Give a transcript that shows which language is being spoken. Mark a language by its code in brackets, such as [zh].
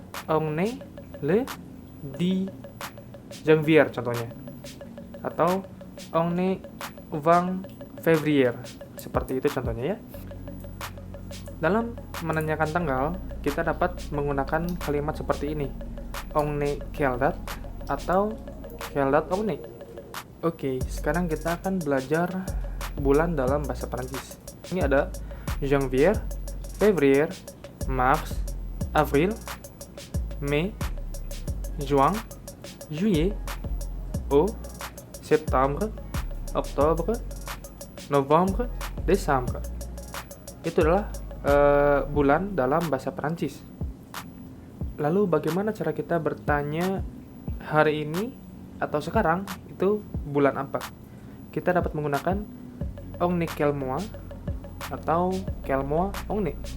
[fr] On est le 10 janvier [id] contohnya. Atau [fr] on est 20 février. [id] Seperti itu contohnya ya. Dalam menanyakan tanggal, kita dapat menggunakan kalimat seperti ini. [fr] On est quelle date [id] atau [fr] quelle date on est. [id] Oke, sekarang kita akan belajar bulan dalam bahasa Perancis. Ini ada [fr] janvier, février, mars, avril, mai, juin, juillet, août, septembre, octobre, novembre, décembre. [id] Itu adalah bulan dalam bahasa Perancis. Lalu bagaimana cara kita bertanya hari ini atau sekarang itu bulan apa? Kita dapat menggunakan [fr] on est quel mois [id] atau [fr] quel mois on est.